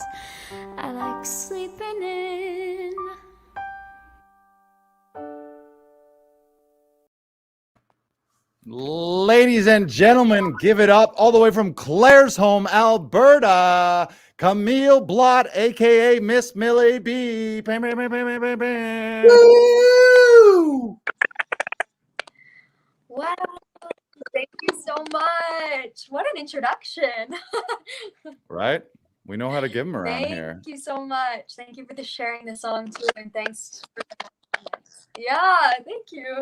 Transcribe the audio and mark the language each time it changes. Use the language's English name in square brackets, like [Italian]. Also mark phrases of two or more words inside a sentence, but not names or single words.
[English] I like sleeping in. Ladies and gentlemen, give it up all the way from Claresholm, Alberta, Camille Blott, aka Miss Millie B. Bam, bam, bam, bam, bam, bam. Woo! Wow. Thank you so much. What an introduction. Right? We know how to give them around Thank here. you so much. Thank you for sharing the song too, and thanks for the Yeah, thank you.